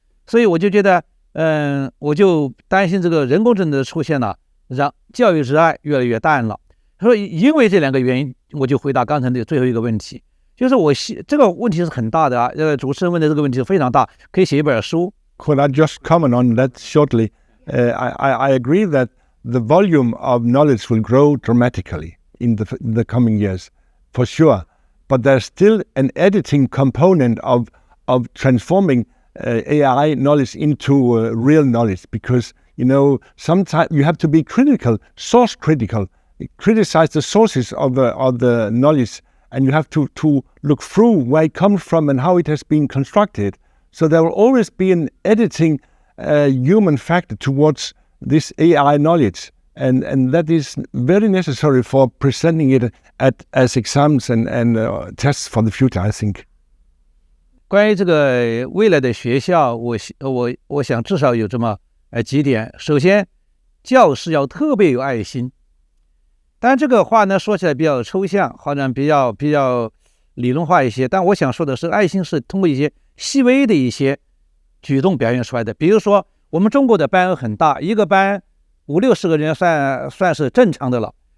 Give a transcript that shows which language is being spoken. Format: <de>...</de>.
<zh>所以我就觉得，我就担心这个人工智能的出现呢，让教育之爱越来越淡了。所以因为这两个原因，我就回答刚才的最后一个问题，就是这个问题是很大的啊。主持人问的这个问题非常大，可以写一本书。</zh> <en>Could I just comment on that shortly? I agree that the volume of knowledge will grow dramatically in the coming years, for sure. But there's still an editing component of transforming AI knowledge into real knowledge, because sometimes you have to be critical, source critical, criticize the sources of the knowledge, and you have to look through where it comes from and how it has been constructed. So there will always be an editing human factor towards this AI knowledge, and that is very necessary for presenting it as exams and tests for the future, I think.</en> <zh>关于这个未来的学校，我想至少有这么几点。首先，教师要特别有爱心。当然，这个话呢说起来比较抽象，好像比较理论化一些。但我想说的是，爱心是通过一些细微的一些举动表现出来的。比如说，我们中国的班很大，一个班50-60个人算是正常的了。</zh>